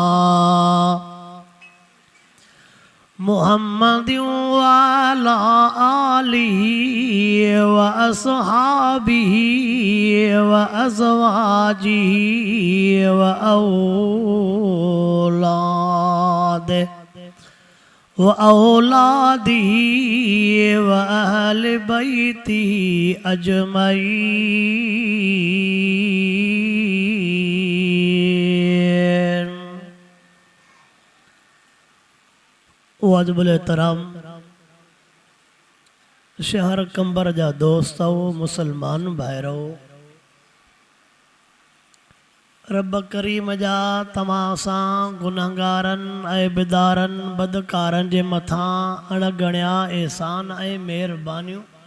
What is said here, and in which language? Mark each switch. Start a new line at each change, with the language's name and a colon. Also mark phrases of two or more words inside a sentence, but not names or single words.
Arabic: محمد وعلى آله وأصحابه وأزواجه وأولاده وأهل بيته أجمعين.
Sindhi: वाजिबुल एहतराम शहर कंबर जा दोस्त हो, मुसलमान भाइरो, रब करीम जा तमाम सां गुनहगारनि ऐं बिदारनि बदकारनि जे मथां अणगणिया एहसान ऐं महिरबानियूं।